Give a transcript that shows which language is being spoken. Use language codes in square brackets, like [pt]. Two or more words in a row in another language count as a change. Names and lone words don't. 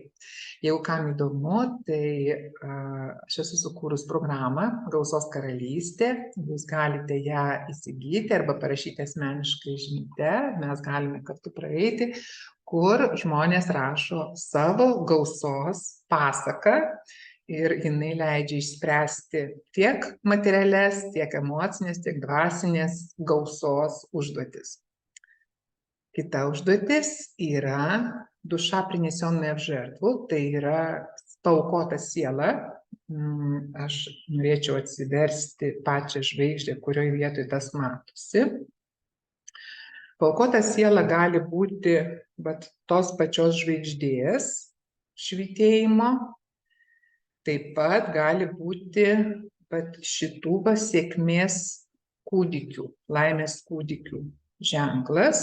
[lt] Jeigu kam įdomu, tai aš esu sukūrus programą Gausos karalystė, jūs galite ją įsigyti arba parašyti asmeniškai žinutę, mes galime kartu praeiti, kur žmonės rašo savo gausos pasaką ir jinai leidžia išspręsti tiek materialias, tiek emocinės, tiek dvasinės gausos užduotis. Kita užduotis yra [ru] душа принесенная в жертву, [lt] tai yra paaukota siela. Aš norėčiau atsiversti pačią žvaigždę, kurioje vietoje tas matosi. Paaukota siela gali būti tos pačios žvaigždės švytėjimo, taip pat gali būti šitų sėkmės kūdikių, laimės kūdikių ženklas.